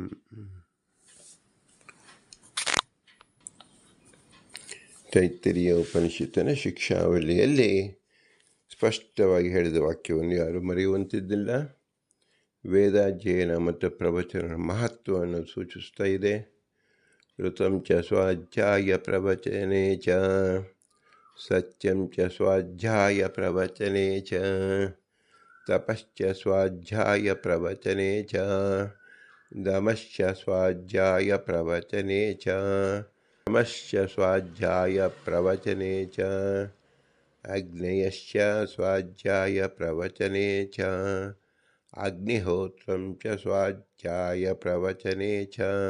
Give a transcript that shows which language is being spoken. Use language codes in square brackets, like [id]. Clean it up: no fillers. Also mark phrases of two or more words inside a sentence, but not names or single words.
[kn] ತೈತ್ತರೀಯ ಉಪನಿಷತ್ತಿನ ಶಿಕ್ಷಾವಳಿಯಲ್ಲಿ ಸ್ಪಷ್ಟವಾಗಿ ಹೇಳಿದ ವಾಕ್ಯವನ್ನು ಯಾರು ಮರೆಯುವಂತಿದ್ದಿಲ್ಲ. ವೇದಾಧ್ಯಯನ ಮತ್ತು ಪ್ರವಚನ ಮಹತ್ವವನ್ನು ಸೂಚಿಸ್ತಾ ಇದೆ. [sa] ಋತಂ ಚ ಸ್ವಾಧ್ಯಾಯ ಪ್ರವಚನೆ ಚ, ಸತ್ಯಂ ಚ ಸ್ವಾಧ್ಯಾಯ ಪ್ರವಚನೆ ಚ, ತಪಶ್ಚ ಸ್ವಾಧ್ಯಾಯ ಪ್ರವಚನೆ ಚ, ದಮಶ್ಚ ಸ್ವಾಧ್ಯಾಯ ಪ್ರವಚನೆ ಚ, ತಮಶ್ಚ ಸ್ವಾಧ್ಯಾಯ ಪ್ರವಚನೆ ಚ, ಅಗ್ನೇಯಶ್ಚ ಸ್ವಾಧ್ಯಾಯ ಪ್ರವಚನೆ ಚ, ಅಗ್ನಿಹೋತ್ರಂ ಚ ಸ್ವಾಧ್ಯಾಯ ಪ್ರವಚನೆ ಚ,